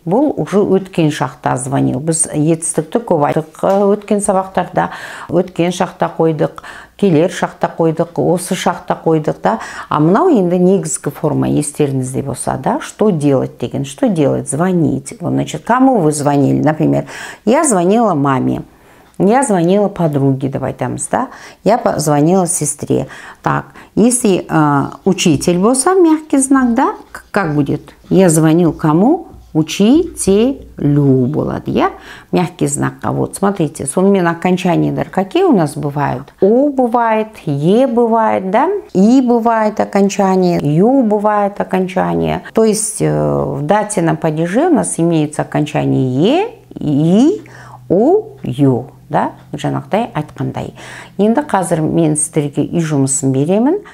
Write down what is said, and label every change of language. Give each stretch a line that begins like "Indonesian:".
Kazakh: Бұл уже өткен шақта звонил. Біз етістікті көп айттық өткен сабақтарда. Өткен шақта қойдық, келер шақта қойдық, осы шақта қойдық. Да? А мынау енді негізгі форма естеріңізде болса, да?
Russian: Что делать
Kazakh: деген?
Russian: Что делать? Звонить. Значит, кому вы звонили? Например, я звонила маме. Я звонила подруге, давай там, да? Я позвонила сестре. Так, если учитель
Kazakh: болса,
Russian: мягкий знак, да? Как будет? Я звонил кому? Учителю
Kazakh: болады,
Russian: я? Мягкий знак. А вот, смотрите,
Kazakh: сонымен
Russian: окончания, да, какие у нас бывают? О бывает, Е бывает, да? И бывает окончание, Ю бывает окончание. То есть в дательном падеже у нас имеется окончание Е, И, У, Ю.
Kazakh: Да, жаңағыдай айтқандай. Енді қазір мен сіздерге үй жұмысын беремін.